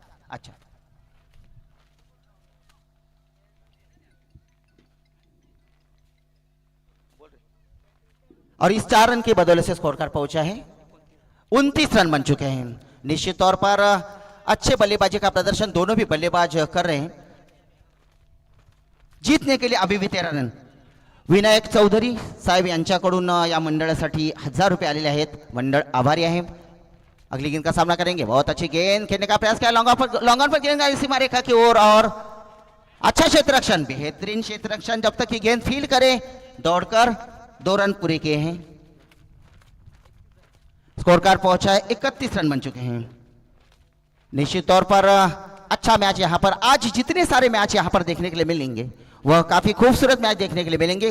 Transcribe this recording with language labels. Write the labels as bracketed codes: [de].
[hi] अच्छा, और इस 4 रन की बदौलत से स्कोर कार्ड पहुंचा है 29 रन बन चुके हैं। निश्चित तौर पर अच्छे बल्लेबाजी का प्रदर्शन दोनों भी बल्लेबाज कर रहे हैं। जीतने के लिए अभी भी 13 रन। [mr] विनायक चौधरी साहेब यांच्याकडून या मंडळासाठी 1000 रुपये आलेले आहेत, मंडळ आभारी आहे। [hi] अगली गेंद का सामना करेंगे, बहुत अच्छी गेंद खेलने का प्रयास किया, लॉन्ग ऑन पर गेंद आई सीमा रेखा की ओर और अच्छा क्षेत्र रक्षण, बेहतरीन क्षेत्र रक्षण। जब तक कि गेंद फील्ड करे दौड़कर 2 रन पूरे किए हैं। स्कोर कार्ड पहुंचा है 31 रन बन चुके हैं। निश्चित तौर पर अच्छा मैच यहां पर, आज जितने सारे मैच यहां पर देखने के लिए मिलेंगे वह काफी खूबसूरत मैच देखने के लिए मिलेंगे।